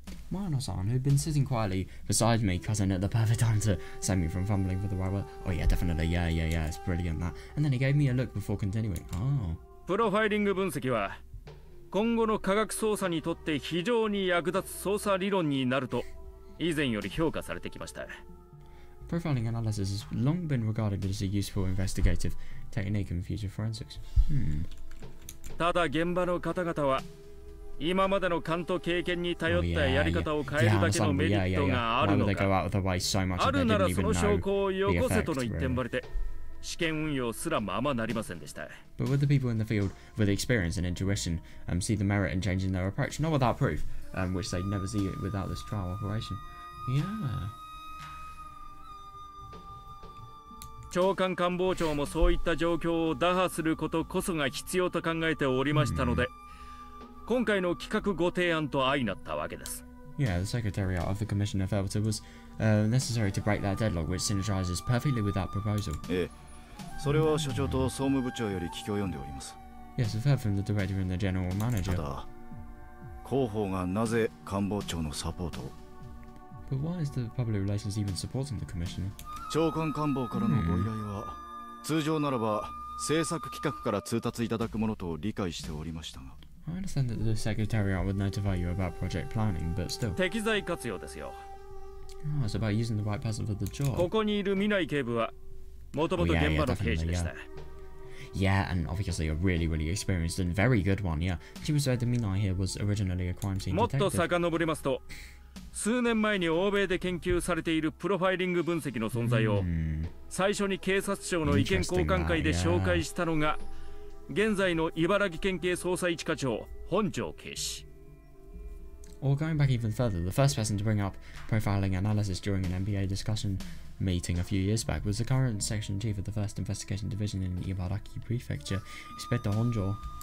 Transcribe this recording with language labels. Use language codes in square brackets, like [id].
[en] Mano-san, who'd been sitting quietly beside me, cousin at the perfect time to save me from fumbling for the right word. Oh yeah, definitely, yeah, it's brilliant that. And then he gave me a look before continuing. Oh. [ja] プロファイリング分析は今後の科学捜査にとって非常に役立つ捜査理論になると以前より評価されてきました。 [en] Profiling analysis has long been regarded as a useful investigative technique in future forensics. [ja] ただ現場の方々は今までの勘と経験に頼ったやり方を変えるだけのメリットがあるのか、あるならその証拠をよこせとの一点張りで試験運用すらままなりませんでした。 [en] But would the people in the field with experience and intuition see the merit in changing their approach? Not without proof, which they'd never see without this trial operation. Yeah. [ja] 長官官房長もそういった状況を打破することこそが必要と考えておりましたので、今回の企画ご提案と相なったわけです。 [en] Yeah, the Secretariat of the Commissioner felt it was necessary to break that deadlock, which synergizes perfectly with that proposal. [ja] ええ、それは所長と総務部長より聞き及んでおります。 [en] Yes, I've heard from the director and the general manager. [ja] ただ、広報がなぜ官房長のサポートを？ [en] But why is the public relations even supporting the commissioner? [ja] 長官官房からのご依頼は、通常ならば制作企画から通達いただくものと理解しておりましたが。 [en] I understand that the Secretariat would notify you about project planning, but still. [ja] 適材活用ですよ。 [en] Oh, it's about using the right person for the job. [ja] ここにいる南内警部はもともと現場の刑事でした。 [en] Yeah, and obviously a really experienced and very good one, yeah. She was said that Minai here was originally a crime scene detective. [ja] もっと遡りますと、数年前に欧米で研究されているプロファイリング分析の存在を最初に警察庁の意見交換会で紹介したのが現在の茨城県警捜査一課長本庄警視。 [en] Or going back even further, the first person to bring up profiling analysis during an MPA discussion meeting a few years back was the current section chief of the 1st Investigation Division in Ibaraki Prefecture, Inspector Honjo.